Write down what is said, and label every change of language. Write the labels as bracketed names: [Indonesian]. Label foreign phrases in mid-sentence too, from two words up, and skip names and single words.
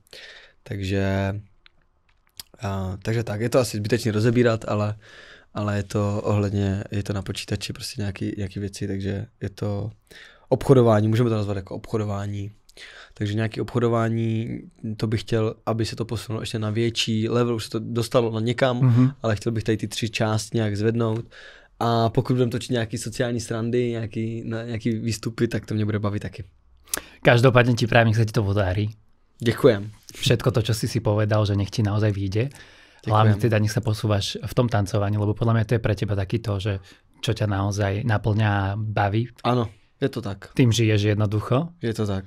[Czech] Takže tak, je to asi zbytečně rozebírat, ale je to ohledně, je to na počítači prostě nějaký věci, takže je to obchodování, můžeme to nazvat jako obchodování. Takže nějaké obchodování, to bych chtěl, aby se to posunulo ještě na větší level, už se to dostalo na někam, ale chtěl bych tady ty 3 části nějak zvednout. A pokud budeme točit nějaký sociální srandy, nějaký výstupy, tak to mě bude bavit taky. [Slovak] Každopádne ti prajem, nech sa ti to podarí. Ďakujem. Všetko to, čo si povedal, že nech ti naozaj vyjde. Hlavne teda nech sa posúvaš v tom tancovaní, lebo podľa mňa to je pre teba taký to, že čo ťa naozaj naplňa a baví. Áno. Je to tak. Tým žiješ jednoducho. Je to tak.